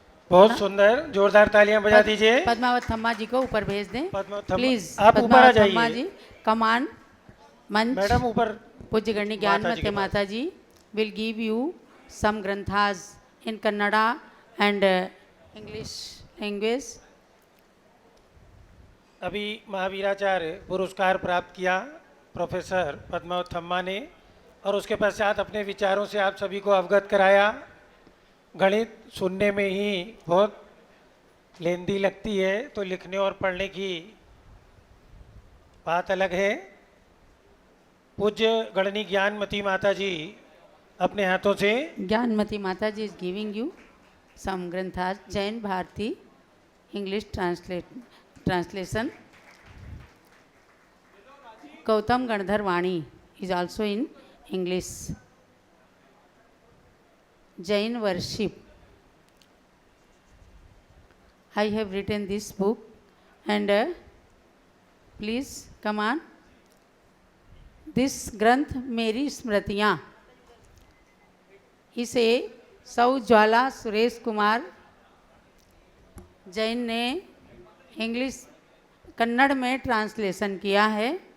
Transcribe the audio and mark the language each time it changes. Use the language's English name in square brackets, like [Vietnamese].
[Hindi] बहुत सुंदर, जोरदार तालियां बजा दीजिए। पद्मावत थम्मा जी को ऊपर भेज दें पद्मावत थम्मा, प्लीज। आप ऊपर आ जाइए। थम्मा जी कमान मंच। मैडम ऊपर। [English] पूज्य गणनी ज्ञानमती माता ji will give you some granthas in Kannada and English language. [Hindi] अभी महावीराचार्य पुरस्कार प्राप्त किया प्रोफेसर पद्मावत थम्मा ने, और उसके पश्चात अपने विचारों से आप सभी को अवगत कराया। गणित सुनने में ही बहुत लेंदी लगती है, तो लिखने और पढ़ने की बात अलग है। पूज्य गणनी ज्ञानमती माता जी अपने हाथों से, [English] ज्ञानमती माता ji is giving you some granthas, Jain Bharati English translation. Gautam Gandhar Vani is also in English. Jain worship. I have written this book and please come on. [Hindi] This ग्रंथ मेरी स्मृतियाँ, इसे सौ ज्वाला सुरेश कुमार जैन ने इंग्लिश कन्नड़ में ट्रांसलेशन किया है।